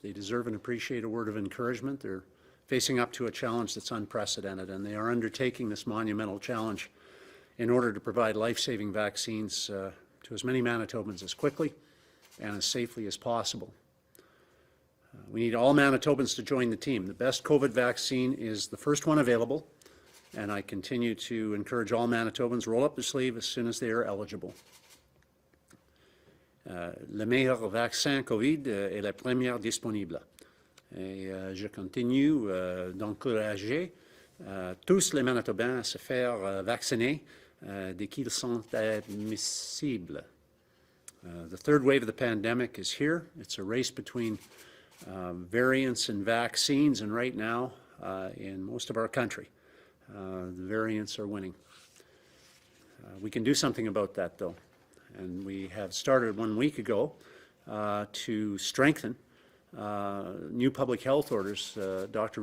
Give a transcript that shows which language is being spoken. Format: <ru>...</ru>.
<en>They deserve and appreciate a word of encouragement. They're facing up to a challenge that's unprecedented, and they are undertaking this monumental challenge in order to provide life-saving vaccines to as many Manitobans as quickly and as safely as possible. We need all Manitobans to join the team. The best COVID vaccine is the first one available, and I continue to encourage all Manitobans roll up their sleeve as soon as they are eligible.</en> <fr>Le meilleur vaccin COVID est la première disponible. Et je continue d'encourager tous les Manitobans à se faire vacciner dès qu'ils sont admissibles.</fr> <en>The third wave of the pandemic is here. It's a race between variants and vaccines, and right now, in most of our country, the variants are winning. We can do something about that, though, and we have started 1 week ago to strengthen new public health orders. Dr.</en>